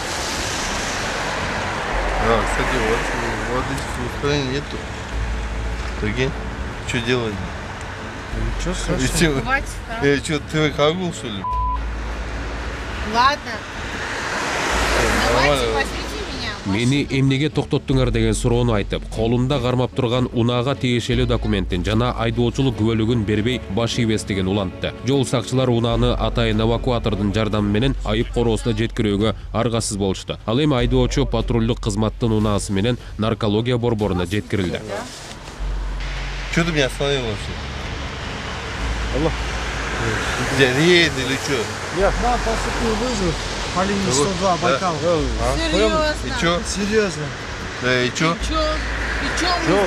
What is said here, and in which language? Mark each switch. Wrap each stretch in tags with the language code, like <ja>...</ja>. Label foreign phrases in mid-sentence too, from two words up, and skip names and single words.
<ru>А, кстати, вот водительского удостоверения нету. Прикинь, что делать? Ничего страшного. Хватит, а? Что, ты кагул, что ли? Ладно. Давайте Нормально. возьмите меня.</ru> <ky>Мени эмнеге токтоттуңар деген суроону айтып, колунда кармап турган унаага тиешелүү документин жана айдоочулук күбөлүгүн бербей баш ийбестигин улантты. Жол сакчылар унааны атайын эвакуатордун жардамы менен айып короосуна жеткирүүгө аргасыз болушту. Ал эми айдоочу патрулдук кызматтын унаасы менен наркология борборуна жеткирилди.</ky> <ru>Что ты меня остановил вообще? Алло. Где, рейд или что? Я на поступил вызов по линии 102 Байкал. Серьезно. И что? Серьезно. Да, и что? И чё? И чё мы Что,</ru>